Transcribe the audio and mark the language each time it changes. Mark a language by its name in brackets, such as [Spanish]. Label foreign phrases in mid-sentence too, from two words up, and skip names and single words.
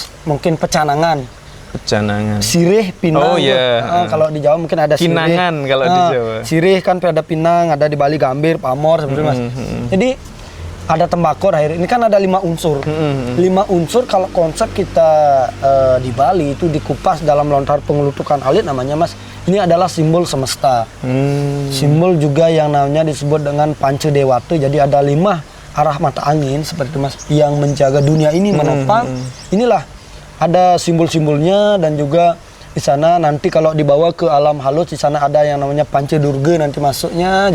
[Indonesian] Mungkin pecanangan. Sirih, pinang. Kalau di Jawa mungkin ada sirih. Kinangan kalau di Jawa. Sirih kan ada pinang, ada di Bali gambir, pamor seperti Mas. Jadi ada tembakau akhir. Ini kan ada 5 unsur. 5 unsur kalau konsep kita di Bali itu dikupas dalam lontar pengelutukan alit namanya, Mas. Ini adalah simbol semesta. Simbol juga yang namanya disebut dengan Panca Dewata. Jadi ada 5 arah mata angin seperti itu, Mas, yang menjaga dunia ini menopang. Inilah ada simbol-simbolnya, dan juga di sana nanti kalau dibawa ke alam halus di sana ada yang namanya Panca Durga nanti masuknya.